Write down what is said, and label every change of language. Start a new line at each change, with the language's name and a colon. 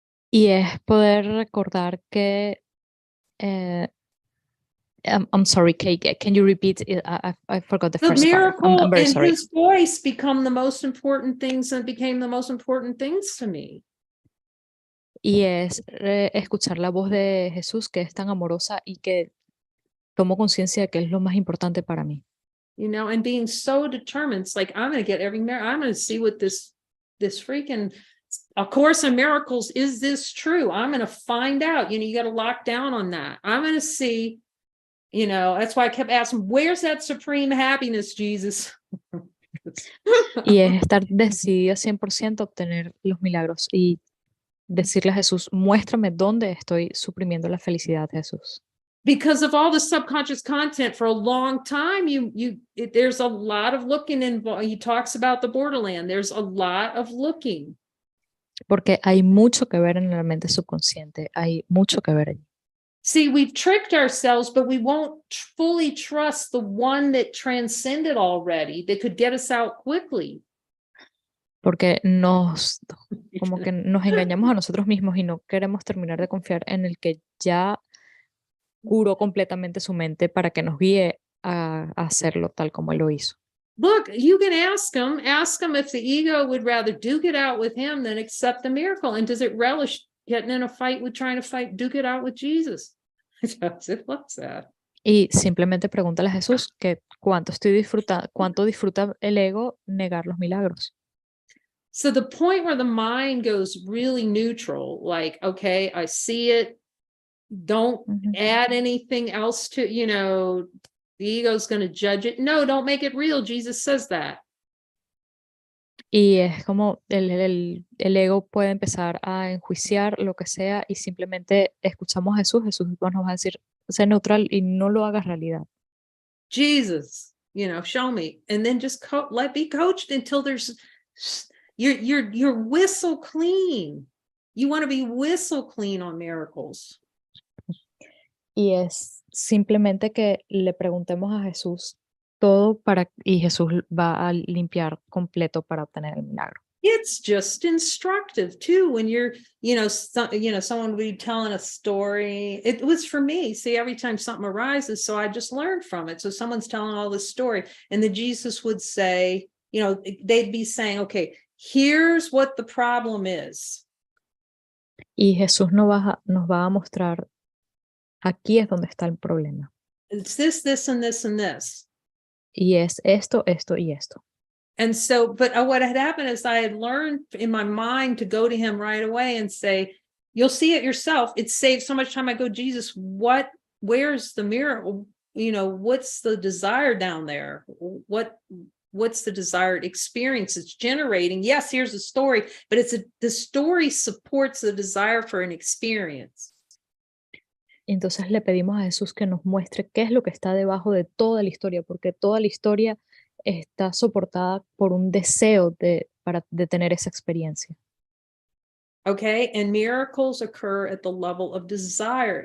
Spanish: Y es poder recordar que
English: I'm sorry, Kate, can you repeat it? I forgot the first part. I'm very sorry. His voice become the most important things and became the most important things to me.
Spanish: Y es escuchar la voz de Jesús, que es tan amorosa y que tomo conciencia de que es lo más importante para mí.
English: You know, and being so determined, it's like, I'm going to get every miracle. I'm going to see what this freaking A Course in Miracles, is this true? I'm going to find out. You got to lock down on that. I'm going to see. That's why I kept asking, where's that supreme happiness, Jesus?
Spanish: Y es estar decidida 100% a obtener los milagros y decirle a Jesús, muéstrame dónde estoy suprimiendo la felicidad, Jesús.
English: Because of all the subconscious content for a long time, there's a lot of looking involved. He talks about the borderland. There's a lot of looking.
Spanish: Porque hay mucho que ver en la mente subconsciente. Hay mucho que ver allí.
English: See, we've tricked ourselves, but we won't fully trust the one that transcended already, that could get us out quickly.
Spanish: Porque como que nos engañamos a nosotros mismos y no queremos terminar de confiar en el que ya curó completamente su mente para que nos guíe a hacerlo tal como él lo hizo.
English: Look, you can ask him if the ego would rather duke it out with him than accept the miracle. And does it relish getting in a fight with trying to duke it out with Jesus? It loves that.
Spanish: Y simplemente pregúntale a Jesús que cuánto disfruta el ego negar los milagros.
English: So the point where the mind goes really neutral, like, okay, I see it, don't add anything else to, the ego's going to judge it. No, don't make it real. Jesus says that.
Spanish: Y es como el ego puede empezar a enjuiciar lo que sea y simplemente escuchamos a Jesús nos va a decir, sé neutral y no lo hagas realidad.
English: Jesus, show me. And then just be coached until you're whistle clean. You want to be whistle clean on miracles.
Spanish: Y es simplemente que le preguntemos a Jesús todo y Jesús va a limpiar completo para obtener el milagro.
English: It's just instructive too when you're, someone would be telling a story. It was for me. See, every time something arises, so I just learned from it. So someone's telling all this story, and then Jesus would say, they'd be saying, okay, here's what the problem is.
Spanish: Y Jesús nos va a mostrar, aquí es donde está el problema.
English: It's this, and this, and this.
Spanish: Y es esto, esto y esto.
English: And so, but what had happened is I had learned in my mind to go to him right away and say, you'll see it yourself. It saves so much time. I go, Jesus, where's the miracle? You know, what's the desire down there? What's the desired experience it's generating? Yes, here's the story, but the story supports the desire for an experience.
Spanish: Entonces le pedimos a Jesús que nos muestre qué es lo que está debajo de toda la historia, porque toda la historia está soportada por un deseo de tener esa experiencia.
English: Okay, and miracles occur at the level of desire.